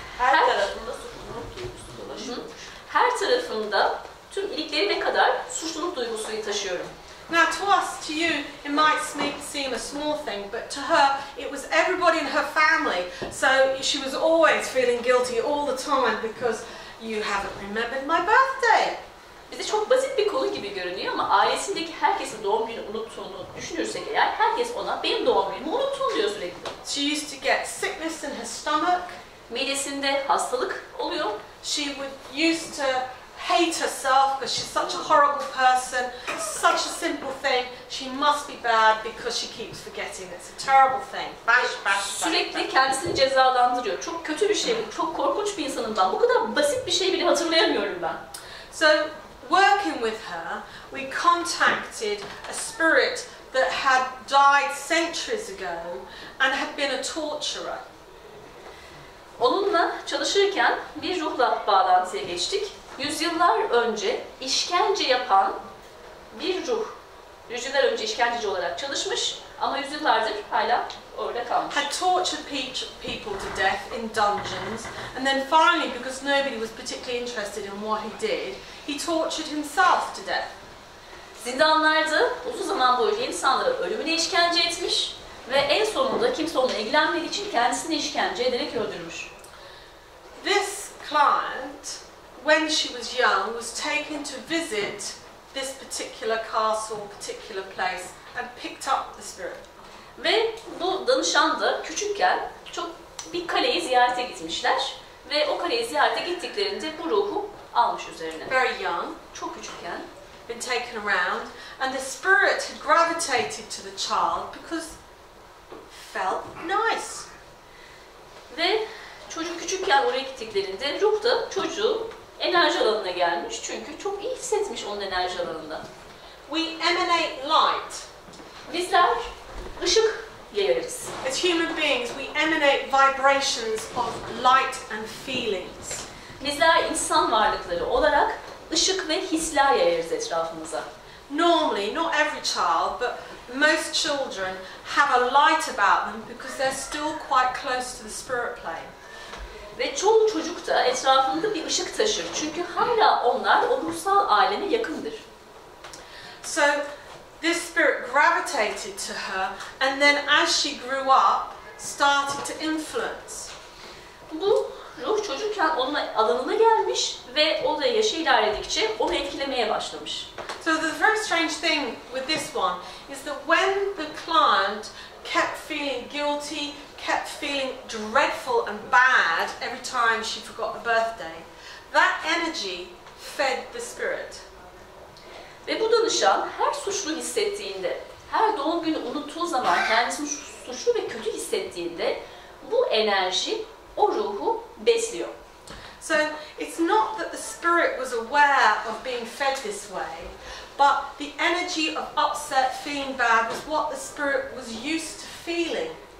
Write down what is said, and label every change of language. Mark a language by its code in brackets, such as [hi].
[tr] Her tarafında suçluluk duygusu dolaşıyor. Her tarafımda tüm iliklerime kadar suçluluk duygusu taşıyorum. [en] Now to us, to you, it might seem a small thing, but to her, it was everybody in her family. So she was always feeling guilty all the time because you haven't remembered my birthday. [tr] Bize çok basit bir konu gibi görünüyor ama ailesindeki herkesin doğum günü unuttuğunu düşünürsek eğer, herkes ona benim doğum günümü unuttun diyor sürekli. [en] She used to get sickness in her stomach. [tr] Midesinde hastalık oluyor. [en] She used to hate herself because she's such a horrible person. Such a simple thing. She must be bad because she keeps forgetting. It's a terrible thing. [tr] Sürekli kendisini cezalandırıyor. Çok kötü bir şey bu. Çok korkunç bir insanım ben. Bu kadar basit bir şey bile hatırlayamıyorum ben. [en] So, working with her, we contacted a spirit that had died centuries ago and had been a torturer. [tr] Onunla çalışırken bir ruhla bağlantıya geçtik. Yüzyıllar önce işkence yapan bir ruh. Yüzyıllar önce işkenceci olarak çalışmış ama yüzyıllardır hala orada kalmış. [en] Had tortured people to death in dungeons, and then finally, because nobody was particularly interested in what he did, he tortured himself to death. [tr] Zindanlarda uzun zaman boyunca insanlara ölümüne işkence etmiş ve en sonunda kimse onunla ilgilenmediği için kendisini işkence ederek öldürmüş. [en] This client, when she was young, was taken to visit this particular castle, particular place, and picked up the spirit. [tr] Ve bu danışan da küçükken çok bir kaleyi ziyarete gitmişler ve o kaleyi ziyarete gittiklerinde bu ruhu almış üzerine. [en] Very young, [tr] çok küçükken, [en] been taken around, and the spirit had gravitated to the child because it felt nice. [tr] Ve çocuk küçükken oraya gittiklerinde ruh da çocuğu enerji alanına gelmiş çünkü çok iyi hissetmiş onun enerji alanında. [en] We emanate light. [tr] Bizler ışık yayarız. [en] As human beings, we emanate vibrations of light and feelings. [tr] Bizler insan varlıkları olarak ışık ve hisler yayarız etrafımıza. [en] Normally, not every child, but most children have a light about them because they're still quite close to the spirit plane. [tr] Ve çoğu çocuk da etrafında bir ışık taşır. Çünkü hala onlar o ruhsal aleme yakındır. [en] So this spirit gravitated to her, and then as she grew up, started to influence. [tr] Bu ruh çocukken onun alanına gelmiş ve o da yaşı ilerledikçe onu etkilemeye başlamış. [en] So the very strange thing with this one is that when the client kept feeling guilty, kept feeling dreadful and bad every time she forgot the birthday, that energy fed the spirit. [tr] Ve bu danışan her suçlu hissettiğinde, her doğum günü unuttuğu zaman kendisini suçlu ve kötü hissettiğinde bu enerji o ruhu besliyor. [en] So it's not that the spirit was aware of being fed this way, but the energy of upset, feeling bad was what the spirit was used to feeling.